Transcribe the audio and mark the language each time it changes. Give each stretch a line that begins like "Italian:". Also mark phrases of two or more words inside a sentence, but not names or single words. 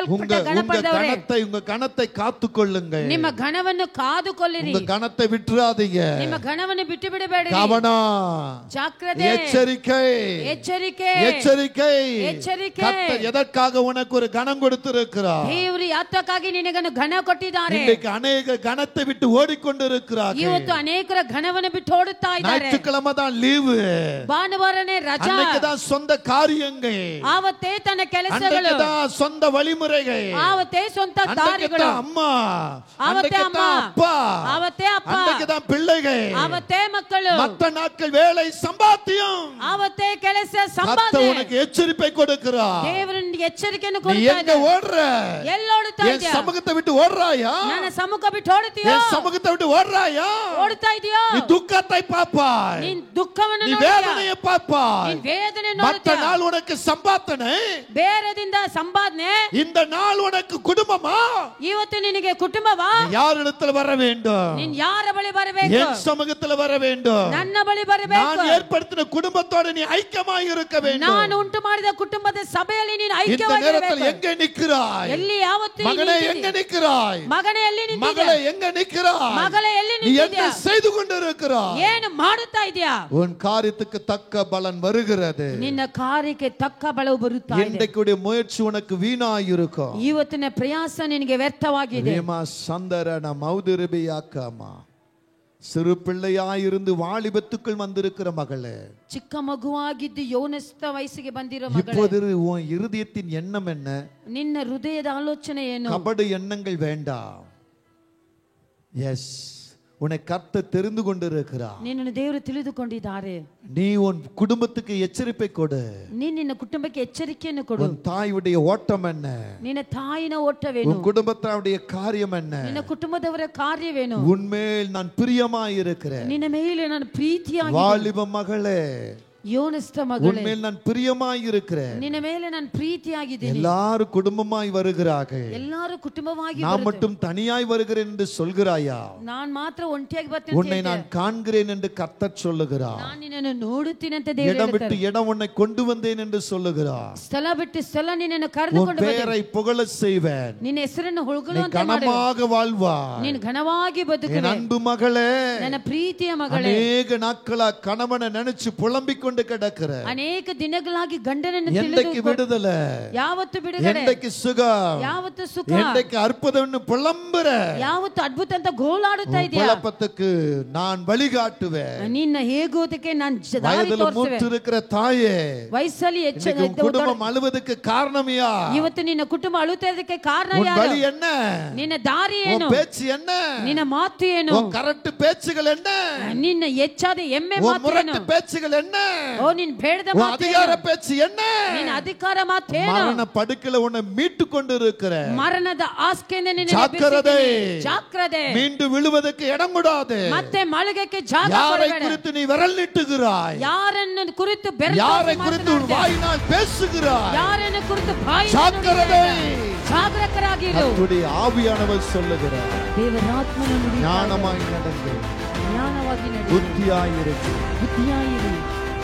Tamil: உங்க
Kannada: ಗಣಪದವರೇ,
Tamil: கணத்தை காத்துக் கொள்ளுங்கள்.
Kannada: ನಿಮ್ಮ ಘನವನ್ನು ಕಾದುಕೊಳ್ಳಿರಿ.
Tamil: உங்க கணத்தை விட்டுறாதீங்க.
Kannada: ನಿಮ್ಮ ಘನವನ್ನು ಬಿಟ್ಟು ಬಿಡಬೇಡಿ.
Tamil: கவனம்,
Kannada: ಜಾಗ್ರತೆ,
Tamil: எச்சரிக்கை,
Kannada: ಎಚ್ಚರಿಕೆ,
Tamil: எச்சரிக்கை.
Kannada: ಎಚ್ಚರಿಕೆ.
Tamil: கர்த்தர் எதற்காக உனக்கு ஒரு கனம் கொடுத்திருக்கிறார்?
Kannada: ದೇವರು ಯಾತಕ್ಕಾಗಿ ನಿನಗೆ ಘನ ಕೊಟ್ಟಿದ್ದಾರೆ.
Tamil: இன்றைக்கு ಅನೇಕ கனத்தை விட்டு ஓடிக்கொண்டிருக்கிறார்கள்.
Kannada: ಇವತ್ತು ಅನೇಕರ ಘನವನ್ನು ಬಿಟ್ಟು ಓಡುತ್ತಾ ಇದ್ದಾರೆ.
Tamil: ஞாயிற்றுக்கிழமை தான் லீவு,
Kannada: ಭಾನುವಾರನೇ ರಜಾ,
Tamil: அன்னைக்கு தான் சொந்த காரியங்கள்,
Kannada: ಆವತ್ತೇ ತನ್ನ ಕೆಲಸಗಳು,
Tamil: அன்னைக்கு தான் சொந்த வழிமுறைகள்,
Kannada: ಆವತ್ತೇ ಸ್ವಂತ
Tamil: அன்னைக்கு
Kannada: ದಾರಿಗಳು,
Tamil: தான் அம்மா,
Kannada: ಆವತ್ತೇ
Tamil: அன்னைக்கு
Kannada: ಅಮ್ಮ,
Tamil: தான் அப்பா,
Kannada: ಆವತ್ತೇ ಅಪ್ಪ,
Tamil: அன்னைக்கு தான் பிள்ளைகள்,
Kannada: ಆವತ್ತೇ ಮಕ್ಕಳು,
Tamil: மற்ற நாட்கள் வேலை சம்பாத்தியம்.
Kannada: ಆವತ್ತೇ ಕೆಲಸ
Tamil: கர்த்தர்
Kannada: ಸಂಪಾದನೆ.
Tamil: உனக்கு எச்சரிப்பை கொடுக்கிறார்.
Kannada: ದೇವರು ನಿನಗೆ ಎಚ್ಚರಿಕೆಯನ್ನು
Tamil: நீ
Kannada: ಕೊಡ್ತಾ
Tamil: எங்க
Kannada: ಇದ್ದಾನೆ.
Tamil: ஓடுற?
Kannada: ಎಲ್ಲಿ ಓಡುತ್ತಾ
Tamil: என்
Kannada: ಇದೆಯಾ?
Tamil: சமூகத்தை விட்டு ஓடுறாயா?
Kannada: ನನ್ನ ಸಮ್ಮುಖ ಬಿಟ್ಟು ಓಡುತ್ತೀಯೋ?
Tamil: என் சமூகத்தை விட்டு ஓடுறாயா?
Kannada: ಓಡುತ್ತಾ ಇದೆಯೋ?
Tamil: நீ துக்கத்தை பார்ப்பாய்,
Kannada: ನೀನ್ ದುಃಖವನ್ನು
Tamil: நீ
Kannada: ನೋಡುತ್ತೀಯಾ?
Tamil: வேதனையை பார்ப்பாய்.
Kannada: ನೀನ್ ವೇದನೆ
Tamil: மற்ற
Kannada: ನೋಡುತ್ತೀಯಾ?
Tamil: நாள் உனக்கு சம்பாத்தனை,
Kannada: ಬೇರೆದಿಂದ ಸಂಪಾದನೆ.
Tamil: இந்த நாள் உனக்கு குடும்பமா?
Kannada: ಇವತ್ತು ನಿನಗೆ ಕುಟುಂಬವಾ?
Tamil: நீ யாரிடத்துல வர வேண்டும்?
Kannada: ನೀನ್ ಯಾರ ಬಳಿ ಬರಬೇಕು?
Tamil: என் சமூகத்துல வர வேண்டும்.
Kannada: ನನ್ನ ಬಳಿ ಬರಬೇಕು.
Tamil: நான் ஏற்படுத்தின குடும்பத்தோட நீ ஐக்கியமாய் இருக்க வேண்டும்.
Kannada: ನಾನು ಉಂಟು ಮಾಡಿದ ಕುಟುಂಬದ ಸಭೆಯಲ್ಲಿ ನೀನು
Tamil: இந்த
Kannada: ಐಕ್ಯವಾಗಿರಬೇಕು.
Tamil: நேரத்தில் எங்க நிற்கிறாய்?
Kannada: ಎಲ್ಲಿ ಯಾವತ್ತು ನೀನು
Tamil: மகனே
Kannada: ನಿಂತಿದ್ದೀಯ?
Tamil: எங்க நிற்கிறாய்?
Kannada: ಮಗನೇ ಎಲ್ಲಿ ನಿಂತಿದ್ದೀಯ?
Tamil: மகளே எங்க நிற்கிறாய்?
Kannada: ಮಗಳೇ ಎಲ್ಲಿ
Tamil: நீ என்ன
Kannada: ನಿಂತಿದ್ದೀಯ?
Tamil: செய்து கொண்டிருக்கிறாய்?
Kannada: ಏನು ಮಾಡುತ್ತಾ ಇದೆಯಾ?
Tamil: உன் காரியத்துக்கு தக்க பலன் வருகிறது.
Kannada: ನಿನ್ನ ಕಾರ್ಯಕ್ಕೆ ತಕ್ಕ ಬಲವು ಬರುತ್ತಾ ಇದೆ.
Tamil: இன்றைக்குடைய முயற்சி உனக்கு வீணாயிருக்கும்.
Kannada: ಇವತ್ತಿನ ಪ್ರಯಾಸ ನಿನಗೆ ವ್ಯರ್ಥವಾಗಿದೆ. ரேமா சந்தரன மௌதிருபியாக்கமா,
Tamil: சிறு பிள்ளையாயிருந்து வாலிபத்துக்குள் வந்திருக்கிற மகளே,
Kannada: ಚಿಕ್ಕ ಮಗುವಾಗಿದ್ದು ಯೌವನಸ್ಥ ವಯಸ್ಸಿಗೆ ಬಂದಿರೋ ಮಗಳೇ,
Tamil: இப்போது உன் இருதயத்தின் எண்ணம் என்ன?
Kannada: ನಿನ್ನ ಹೃದಯದ ಆಲೋಚನೆ ಏನು?
Tamil: கபடு எண்ணங்கள் வேண்டாம். எஸ், உன்னை கர்த்தர் தெரிந்து கொண்டிருக்கிறார்.
Kannada: ನಿನ್ನನ್ನು ದೇವರು ತಿಳಿದುಕೊಂಡಿದ್ದಾರೆ.
Tamil: நீ உன் குடும்பத்துக்கு எச்சரிப்பை கொடு.
Kannada: ನಿನ್ನ ಕುಟುಂಬಕ್ಕೆ ಎಚ್ಚರಿಕೆಯನ್ನು ಕೊಡು.
Tamil: உன் தாயுடைய ஓட்டம் என்ன?
Kannada: ನಿನ್ನ ತಾಯಿನ ಓಟವೇನು?
Tamil: உன் குடும்பத்தாருடைய காரியம் என்ன?
Kannada: ನಿನ್ನ ಕುಟುಂಬದವರ ಕಾರ್ಯವೇನು?
Tamil: உன்மேல் நான் பிரியமாய் இருக்கிறேன்.
Kannada: ನಿನ್ನ ಮೇಲೆ ನಾನು ಪ್ರೀತಿಯಾಗಿ,
Tamil: வாலிப மகளே,
Kannada: ಯೋನಸ್ಥ ಮಗಳೇ,
Tamil: உன்மேல் நான் பிரியமாய் இருக்கிறேன்.
Kannada: ನಿನ್ನ ಮೇಲೆ ನಾನು ಪ್ರೀತಿಯಾಗಿದ್ದೀನಿ.
Tamil: எல்லாரும் குடும்பமாய் வருகிறார்கள்,
Kannada: ಎಲ್ಲರೂ ಕುಟುಂಬವಾಗಿ
Tamil: நான் மட்டும் தனியாய் வருகிறேன் என்று சொல்கிறாயா?
Kannada: ನಾನು ಮಾತ್ರ ಒಂಟಿಯಾಗಿ ಬರ್ತೇನೆ
Tamil: உன்னை நான் காண்கிறேன் என்று கர்த்தர் சொல்லுகிறார்.
Kannada: ನಾನು ನಿನ್ನನ್ನು ನೋಡುತ್ತೀನಿ ಅಂತ ದೇವರು
Tamil: இடம் விட்டு
Kannada: ಹೇಳ್ತಾರೆ.
Tamil: இடம் உன்னை கொண்டு வந்தேன் என்று சொல்லுகிறார்.
Kannada: ಸ್ಥಳ ಬಿಟ್ಟು ಸ್ಥಳ ನಿನ್ನನ್ನು
Tamil: உன்
Kannada: ಕರೆದುಕೊಂಡು
Tamil: பெயரை புகழ செய்வேன்.
Kannada: ನಿನ್ನ ಹೆಸರನ್ನು
Tamil: நீ
Kannada: ಹೊಗಳುವಂತೆ ಮಾಡುವೆ.
Tamil: கனமாக வாழ்வாய்.
Kannada: ನೀನು ಘನವಾಗಿ
Tamil: என்
Kannada: ಬದುಕುವೆ.
Tamil: அன்பு மகளே,
Kannada: ನನ್ನ ಪ್ರೀತಿಯ ಮಗಳೇ,
Tamil: அநேக நாட்களா கணவனை நினைச்சு புலம்பிக் கொண்டு கிடக்கிற,
Kannada: ಅನೇಕ ದಿನಗಳಾಗಿ ಗಂಡನನ್ನು
Tamil: என்றைக்கு
Kannada: ತಿಳಿದು
Tamil: விடுதலை,
Kannada: ಯಾವತ್ತು ಬಿಡುಗಡೆ,
Tamil: என்றைக்கு சுகம்,
Kannada: ಯಾವತ್ತು ಸುಖ,
Tamil: என்றைக்கு அற்புதம்னு புலம்புற,
Kannada: ಯಾವತ್ತು ಅದ್ಭುತ ಅಂತ ಗೋಳಾಡುತ್ತಾ ಇದೆಯಾ?
Tamil: குழப்பத்துக்கு நான் வழிகாட்டுவேன்.
Kannada: ನಿನ್ನ ಹೇಗೋದಕ್ಕೆ ನಾನು ದಾರಿ
Tamil: வயதில்
Kannada: ತೋರಿಸುವೆ.
Tamil: மூத்து இருக்கிற தாயே,
Kannada: ವಯಸ್ಸಲ್ಲಿ
Tamil: இன்னைக்கு உன் குடும்பம் அழுவதற்கு காரணம் யா?
Kannada: ಇವತ್ತು ನಿನ್ನ ಕುಟುಂಬ ಅಳುತ್ತಾ ಇದಕ್ಕೆ ಕಾರಣ
Tamil: உன்
Kannada: ಯಾರು?
Tamil: வழி என்ன?
Kannada: ನಿನ್ನ ದಾರಿ
Tamil: உன்
Kannada: ಏನು?
Tamil: பேச்சு என்ன?
Kannada: ನಿನ್ನ ಮಾತು ಏನು?
Tamil: உன் கரெக்ட் பேச்சுகள் என்ன?
Kannada: ನಿನ್ನ ಹೆಚ್ಚಾದ ಎಮ್ಮೆ
Tamil: உன்
Kannada: ಮಾತು ಏನು?
Tamil: முரட்டு பேச்சுகள் என்ன?
Kannada: ಓ ನಿನ್ನ ಬೇಡದ
Tamil: உன்
Kannada: ಮಾತು
Tamil: அதிகார
Kannada: ಏನು?
Tamil: பேச்சு என்ன?
Kannada: ನಿನ್ನ ಅಧಿಕಾರ ಮಾತೇನು?
Tamil: மரண படுக்கையில உன்னை மீட்டு கொண்டு இருக்கிற,
Kannada: ಮರಣದ ಹಾಸಿಗೆಯಿಂದ ನಿನ್ನ
Tamil: ஜாக்கிரதை,
Kannada: ಜಾಗ್ರತೆ,
Tamil: மீண்டு விழுவதற்கு இடம் கொடாதே.
Kannada: ಮತ್ತೆ ಮಲಗಕ್ಕೆ ಜಾಗ
Tamil: யாரை
Kannada: ಕೊಡಬೇಡ.
Tamil: குறித்து நீ விரல் நீட்டுகிறாய்?
Kannada: ಯಾರನ್ನು ಕುರಿತು ಬೆರಳು
Tamil: யாரை
Kannada: ತೋರಿಸಿ
Tamil: குறித்து உன்
Kannada: ಮಾತನಾಡ್ತೀಯ?
Tamil: வாயினால் பேசுகிறாய்?
Kannada: ಯಾರನ್ನು ಕುರಿತು ಬಾಯಿ
Tamil: ஜாக்கிரதை,
Kannada: ಜಾಗರೂಕರಾಗಿರು.
Tamil: கர்த்தருடைய ஆவியானவர் சொல்லுகிறார்,
Kannada: ದೇವರ ಆತ್ಮನು ನುಡಿಯುತ್ತಾನೆ,
Tamil: ஞானமாய் நடந்து
Kannada: ಜ್ಞಾನವಾಗಿ ನಡೆ,
Tamil: புத்தியாய் இருக்கு.
Kannada: ಬುದ್ಧಿಯಾಗಿರು.